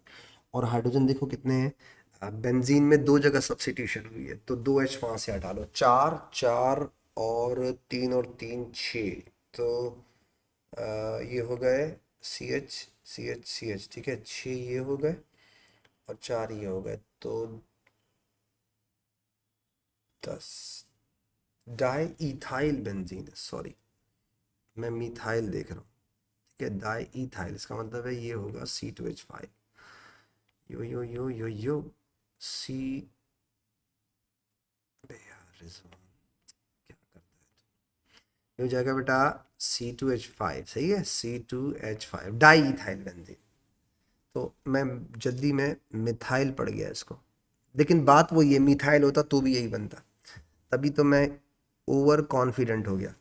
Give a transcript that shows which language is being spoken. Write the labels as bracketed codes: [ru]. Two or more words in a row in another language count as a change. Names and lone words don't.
[hi] और हाइड्रोजन देखो कितने हैं, बेंजीन में 2 जगह सब्स्टिट्यूशन हुई है, तो 2H वहां से हटा लो, 4 4 और 3 और 3 6, तो ये हो गए CH CH CH, ठीक है। 6 ये हो गए और 4 ये हो गए, तो 10 [en] di ethyl benzene [hi] है, सॉरी मैं मिथाइल देख रहा हूँ, ठीक है। [en] di ethyl, [hi] इसका मतलब है ये होगा C2H5। यो यो यो यो यो सी, अबे यार रिजवान, क्या करता है तू। ये हो जाएगा बेटा C2H5, सही है, C2H5 [en] di ethyl benzene. [hi] तो मैं जल्दी में मिथाइल पड़ गया इसको, लेकिन बात वो ये मिथाइल होता तो भी यही बनता, तभी तो मैं [en] over confident [hi] हो गया।